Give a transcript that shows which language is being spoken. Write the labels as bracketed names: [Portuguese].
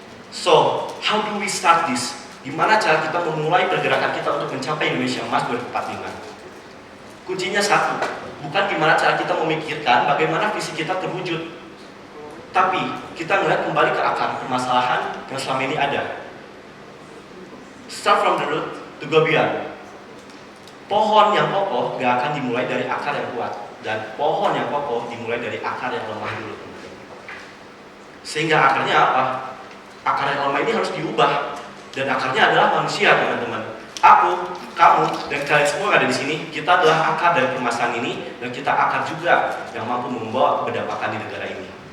[English] So, how do we start this? [Indonesian] Gimana cara kita memulai pergerakan kita untuk mencapai Indonesia Emas 2045? Kuncinya satu, bukan gimana cara kita memikirkan bagaimana visi kita terwujud, tapi kita melihat kembali ke akar permasalahan yang selama ini ada. [English] Start from the root to go beyond. [Indonesian] Pohon yang kokoh gak akan dimulai dari akar yang kuat, dan pohon yang kokoh dimulai dari akar yang lemah dulu. Sehingga akarnya apa? Akar yang lemah ini harus diubah, dan akarnya adalah manusia, teman-teman. Aku, kamu, dan kalian semua yang ada di sini, kita adalah akar dari permasalahan ini, dan kita akar juga yang mampu membawa keberdapakan di negara ini.